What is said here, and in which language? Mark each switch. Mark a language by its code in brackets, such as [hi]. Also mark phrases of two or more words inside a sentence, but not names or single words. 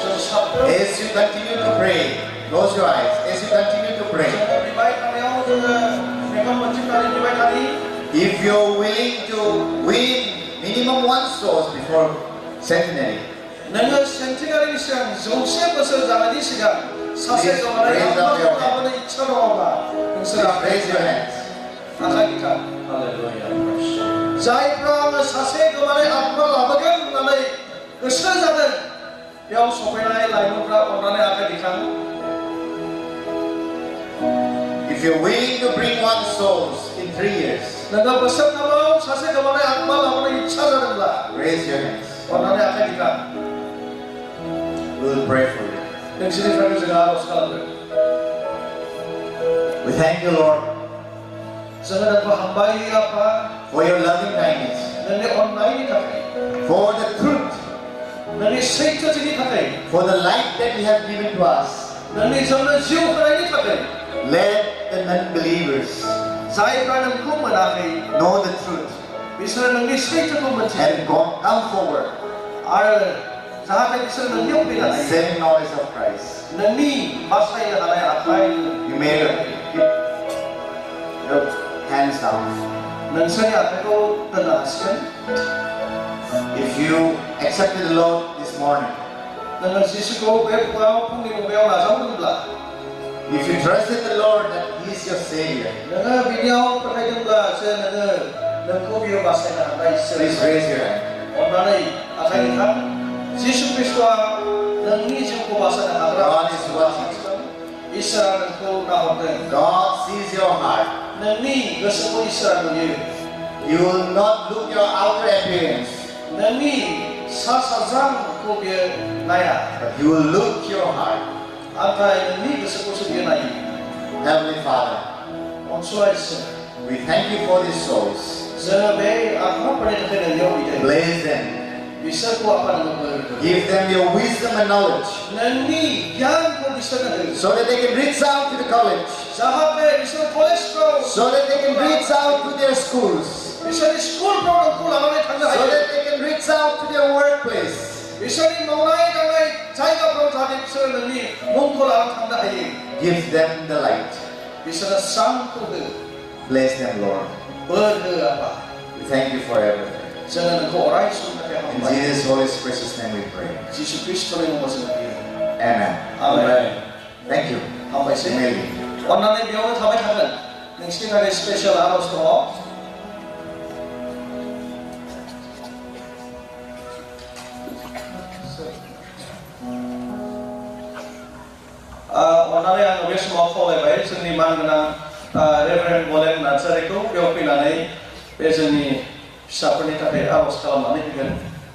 [brx] साफ्रोम [en] As you continue to pray, close your eyes. As you continue to pray, [brx] बिबाय थानायाव जोङो मेगन मोनसेनानै बिबाय थानि [en] if you're willing to win minimum 1 soul before centenary, [brx] नोङो सेन्टिनारिनि सिगां 100 बोसोर जानायनि सिगां सासे गोमानाय आत्माखौ लाबोनो इच्छा दङब्ला नोंसोर [en] raise your hands. [brx] आखाइ दिखा जायफ्रा आङो सासे गोमानाय आत्मा लाबोगोन होननानै गोसो जादों बेयाव सफैनाय लाइमोनफ्रा अननानै आखाइ दिखां [en] If you're willing to bring 1 soul in 3 years, [brx] नोङो बोसोरथामाव सासे गोमानाय आत्मा लाबोनो इच्छा जादोंब्ला [en] raise your hands. [brx] अननानै आखाइ दिखां [en] We'll pray for you. [brx] नोंसोरनिफ्रायनो जों आर'ज खालामगोन [en] We thank you, Lord, [brx] जोङो नोंखौ हामबाय आफा [en] for your loving kindness, [brx] नोंनि अननायनि थाखाय [en] for the truth, [brx] नोंनि सैथोथिनि थाखाय [en] for the light that you have given to us. [brx] नोंनि जोंनो जिउ होनायनि थाखाय [en] Let the non-believers [brx] जायफ्रा नोंखौ मोनाखै [en] know the truth [brx] बिसोरो नोंनि सैथोखौ मोनथियो [en] and come forward, [brx] आरो जाहाथे बिसोर नोंनियाव फैनो हायो [en] saving knowledge of Christ. [brx] नोंनि बासायनो हानाय आखाइ [en] You may keep your hands down. [brx] नोंसोरनि आखाइखौ दोननो हासिगोन [en] If you accepted the Lord this morning, [brx] नोङो जिसुखौ बे फुङाव फुंनि मुगायाव नाजावदोंब्ला [en] if you trusted the Lord that He is your Savior, [brx] नोङो बिनियाव फोथायदोंब्ला नोंखौ बियो बासायनो हानाय [en] please raise your hand. [brx] अननानै आखाइ दिखां जिसु ख्रिस्ट'आ नोंनि जिउखौ बासायनो हाग्रा [en] God is watching. [brx] इसोरा नोंखौ नाहरदों [en] God sees your heart. [brx] नोंनि गोसोखौ इसोरा नुयो [en] You will not look your outer appearance, [brx] नोंनि सा साज्रांखौ बियो नाया [en] but you will look your heart. [brx] नाथाय नोंनि गोसोखौसो बियो नायो [en] Heavenly Father, [brx] अनसुला इसोर [en] we thank you for these souls. [brx] जोङो बे आत्माफोरनि थाखाय नोंनियाव बिदों [en] Bless them. [brx] बिसोरखौ आफा नोङो बोर हो [en] Give them your wisdom and knowledge [brx] नोंनि गियानखौ बिसोरनो हो [en] so that they can reach out to the college, [brx] जाहाथे बिसोर कलेजफ्राव [en] so that they can reach out to their schools, [brx] बिसोरनि स्कुलफ्राव नोंखौ लानानै थांनो [en] so [brx] हायो [en] that they can reach out to their workplace. [brx] बिसोरनि मावनाय दांनाय जायगाफ्राव जाहाथे बिसोर नोंनि मुंखौ लानानै थांनो हायो [en] Give them the light. [brx] बिसोरनो स्रांखौ हो [en] Bless them, Lord. [brx] बोर हो आफा [en] We thank you for everything. [brx] जोङो नोंखौ अराय समनि थाखाय [en] In [brx] हामबाय [en] Jesus' holy precious name we pray. [brx] जिसु ख्रिस्ट'नि मुङाव जोङो बियो [en] Amen. [brx] आमेन [en] Thank you. [brx] हामबायसै [en] Amen. [brx] अननानै बेयावनो थाबाय थागोन नोंसिनि थाखाय स्पेसियेल आर'ज दङ अननानै आङो बे समाव खावलायबाय जोंनि मानगोनां रेभारेन्ड गलेन नार्जारिखौ बेयाव फैनानै बे जोंनि फिसाफोरनि थाखाय आर'ज खालामनानै होगोन